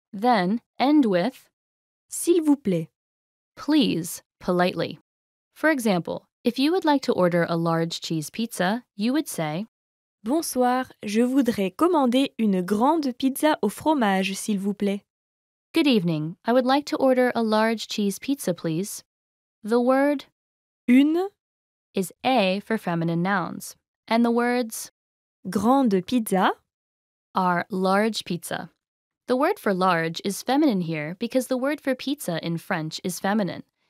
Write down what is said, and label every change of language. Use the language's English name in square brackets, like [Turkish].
[English] Then end with [French] s'il vous plaît. [English] please politely. For example, if you would like to order a large cheese pizza, you would say, [French] Bonsoir, je voudrais commander une grande pizza au fromage, s'il vous plaît. [English] good evening, I would like to order a large cheese pizza, please. The word [French] Une [English] is A for feminine nouns, and the words [French] grande pizza, [English] are large pizza. The word for large is feminine here because the word for pizza in French is feminine.